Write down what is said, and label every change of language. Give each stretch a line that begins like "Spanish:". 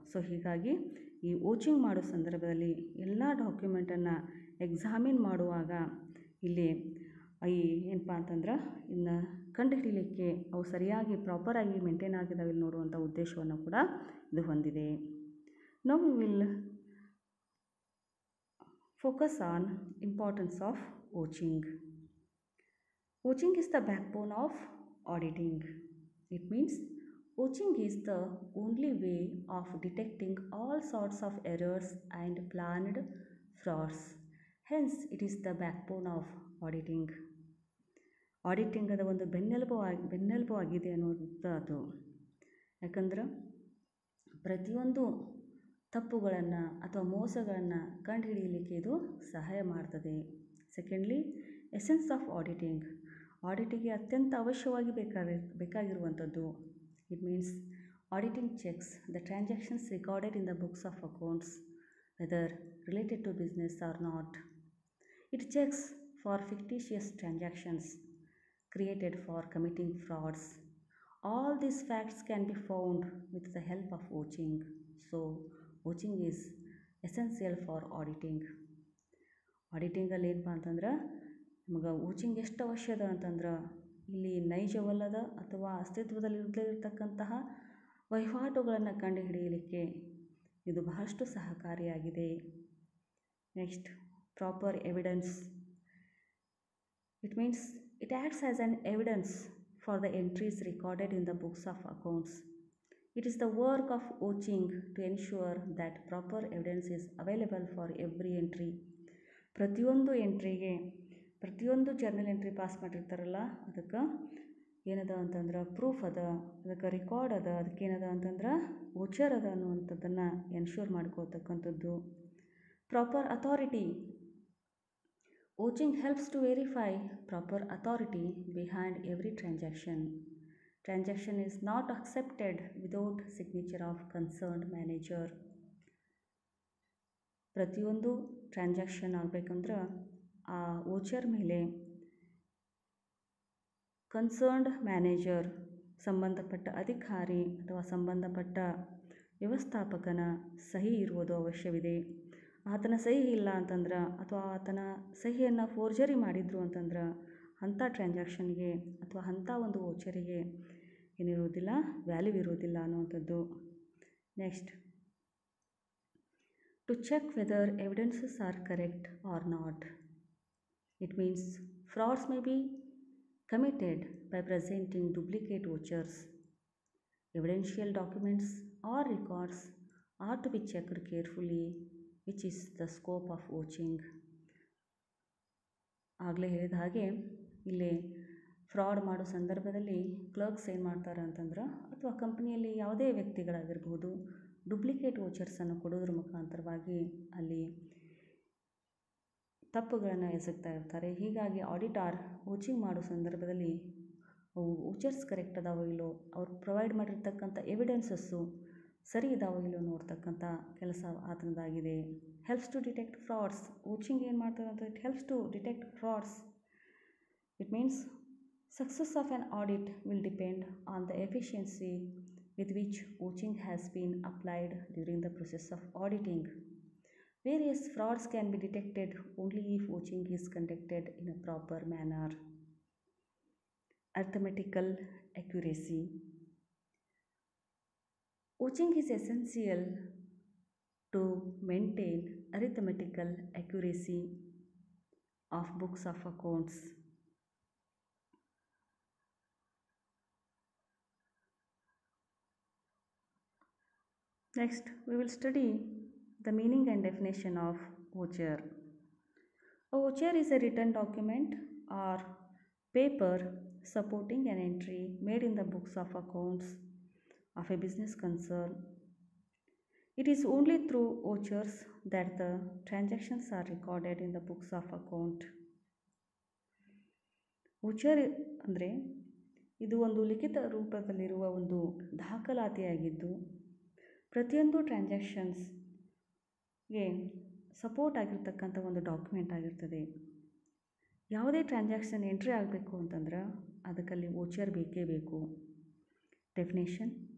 Kannada: So ಹೀಗಾಗಿ ಈ ವೋಚಿಂಗ್ ಮಾಡೋ ಸಂದರ್ಭದಲ್ಲಿ ಎಲ್ಲ ಡಾಕ್ಯುಮೆಂಟನ್ನು ಎಕ್ಸಾಮಿನ್ ಮಾಡುವಾಗ ಇಲ್ಲಿ ಏನಪ್ಪ ಅಂತಂದ್ರೆ ಇನ್ನು ಕಂಡುಹಿಡಿಯಲಿಕ್ಕೆ ಅವು ಸರಿಯಾಗಿ ಪ್ರಾಪರಾಗಿ ಮೇಂಟೈನ್ ಆಗಿದ್ದಾವೆ ಇಲ್ಲಿ ನೋಡುವಂಥ ಉದ್ದೇಶವನ್ನು ಕೂಡ ಇದು ಹೊಂದಿದೆ.
English: Now we will focus on importance of vouching. Vouching is the backbone of auditing. It means vouching is the only way of detecting all sorts of errors and planned frauds. Hence, it is the backbone of auditing.
Kannada: Auditing ಅದು ಒಂದು ಬೆನ್ನೆಲುಬು ಆಗಿದೆ ಅನ್ನೋದು. ಯಾಕಂದ್ರೆ ಪ್ರತಿಯೊಂದು ತಪ್ಪುಗಳನ್ನು ಅಥವಾ ಮೋಸಗಳನ್ನು ಕಂಡುಹಿಡಿಯಲಿಕ್ಕೆ ಇದು ಸಹಾಯ ಮಾಡ್ತದೆ.
English: Secondly, essence of auditing.
Kannada: ಆಡಿಟಿಗೆ ಅತ್ಯಂತ ಅವಶ್ಯವಾಗಿ ಬೇಕಾಗಿರುವಂಥದ್ದು.
English: It means auditing checks the transactions recorded in the books of accounts whether related to business or not. It checks for fictitious transactions created for committing frauds. All these facts can be found with the help of vouching. So, vouching is essential for auditing.
Kannada: ಆಡಿಟಿಂಗಲ್ಲಿ ಏನಪ್ಪ ಅಂತಂದ್ರೆ ನಮಗೆ ವೋಚಿಂಗ್ ಎಷ್ಟು ಅವಶ್ಯದ ಅಂತಂದ್ರೆ ಇಲ್ಲಿ ನೈಜವಲ್ಲದ ಅಥವಾ ಅಸ್ತಿತ್ವದಲ್ಲಿ ಇರತಕ್ಕಂತಹ ವಹಿವಾಟುಗಳನ್ನು ಕಂಡುಹಿಡಿಯಲಿಕ್ಕೆ ಇದು ಬಹಳಷ್ಟು ಸಹಕಾರಿಯಾಗಿದೆ.
English: Next, proper evidence. It means it acts as an evidence for the entries recorded in the books of accounts. It is the work of vouching to ensure that proper evidence is available for every entry.
Kannada: ಪ್ರತಿಯೊಂದು ಎಂಟ್ರಿಗೆ, ಪ್ರತಿಯೊಂದು journal entry pass ಮಾಡಿರ್ತಾರಲ್ಲ ಅದಕ್ಕೆ ಏನದ ಅಂತಂದ್ರೆ proof ಅದ, ಅದಕ್ಕೆ record ಅದ, ಅದಕ್ಕೆ ಏನದ ಅಂತಂದ್ರೆ ವೋಚರ್ ಅದ ಅನ್ನುವಂಥದ್ದನ್ನು ensure ಮಾಡ್ಕೊಳ್ತಕ್ಕಂಥದ್ದು.
English: Proper authority. Vouching helps to verify proper authority behind every transaction. Transaction is not accepted without signature of concerned manager.
Kannada: ಪ್ರತಿಯೊಂದು ಟ್ರಾನ್ಸಾಕ್ಷನ್ ಆಗಬೇಕಂದ್ರೆ ಆ ವೋಚರ್ ಮೇಲೆ ಕನ್ಸರ್ನ್ಡ್ ಮ್ಯಾನೇಜರ್ ಸಂಬಂಧಪಟ್ಟ ಅಧಿಕಾರಿ ಅಥವಾ ಸಂಬಂಧಪಟ್ಟ ವ್ಯವಸ್ಥಾಪಕನ ಸಹಿ ಇರುವುದು ಅವಶ್ಯವಿದೆ. ಆತನ ಸಹಿ ಇಲ್ಲ ಅಂತಂದ್ರೆ ಅಥವಾ ಆತನ ಸಹಿಯನ್ನು ಫೋರ್ಜರಿ ಮಾಡಿದ್ರು ಅಂತಂದ್ರೆ ಅಂಥ ಟ್ರಾನ್ಸಾಕ್ಷನ್ಗೆ ಅಥವಾ ಅಂಥ ಒಂದು ವೋಚರಿಗೆ ಏನಿರೋದಿಲ್ಲ, ವ್ಯಾಲ್ಯೂ ಇರೋದಿಲ್ಲ ಅನ್ನುವಂಥದ್ದು.
English: Next, to check whether evidences are correct or not. It means frauds may be committed by presenting duplicate vouchers. Evidential documents or records are to be checked carefully, which is the scope of vouching.
Kannada: ಆಗಲೇ ಹೇಳಿದ ಹಾಗೆ ಇಲ್ಲಿ fraud ಮಾಡೋ ಸಂದರ್ಭದಲ್ಲಿ clerks ಏನು ಮಾಡ್ತಾರೆ ಅಂತಂದ್ರೆ, ಅಥವಾ ಕಂಪ್ನಿಯಲ್ಲಿ ಯಾವುದೇ ವ್ಯಕ್ತಿಗಳಾಗಿರ್ಬೋದು, ಡುಪ್ಲಿಕೇಟ್ ವೋಚರ್ಸನ್ನು ಕೊಡೋದ್ರ ಮುಖಾಂತರವಾಗಿ ಅಲ್ಲಿ ತಪ್ಪುಗಳನ್ನು ಎಸಗ್ತಾ ಇರ್ತಾರೆ. ಹೀಗಾಗಿ ಆಡಿಟಾರ್ ವೋಚಿಂಗ್ ಮಾಡೋ ಸಂದರ್ಭದಲ್ಲಿ ಅವು ವೋಚರ್ಸ್ ಕರೆಕ್ಟ್ ಅದಾವೋ ಇಲ್ಲೋ, ಅವ್ರು ಪ್ರೊವೈಡ್ ಮಾಡಿರ್ತಕ್ಕಂಥ ಎವಿಡೆನ್ಸಸ್ಸು ಸರಿ ಇದಾವೋ ಇಲ್ಲೋ ನೋಡ್ತಕ್ಕಂಥ ಕೆಲಸ ಆತನದಾಗಿದೆ.
English: Helps to detect frauds. Vouching
Kannada: ಏನು ಮಾಡ್ತಾರೆ ಅಂತ,
English: It helps to detect frauds. It means success of an audit will depend on the efficiency with which vouching has been applied during the process of auditing. Various frauds can be detected only if vouching is conducted in a proper manner. Arithmetical accuracy. Vouching is essential to maintain arithmetical accuracy of books of accounts. Next, we will study the meaning and definition of voucher. A voucher is a written document or paper supporting an entry made in the books of accounts of a business concern. It is only through vouchers that the transactions are recorded in the books of account.
Kannada: Voucher ಅಂದರೆ ಇದು ಒಂದು ಲಿಖಿತ ರೂಪದಲ್ಲಿರುವ ಒಂದು ದಾಖಲಾತಿಯಾಗಿದ್ದು ಪ್ರತಿಯೊಂದು ಟ್ರಾನ್ಸಾಕ್ಷನ್ಸ್ಗೆ support ಆಗಿರ್ತಕ್ಕಂಥ ಒಂದು document ಆಗಿರ್ತದೆ. ಯಾವುದೇ ಟ್ರಾನ್ಸಾಕ್ಷನ್ ಎಂಟ್ರಿ ಆಗಬೇಕು ಅಂತಂದ್ರೆ ಅದಕ್ಕಲ್ಲಿ ವೋಚರ್ ಬೇಕೇ ಬೇಕು. ಡೆಫಿನೇಷನ್.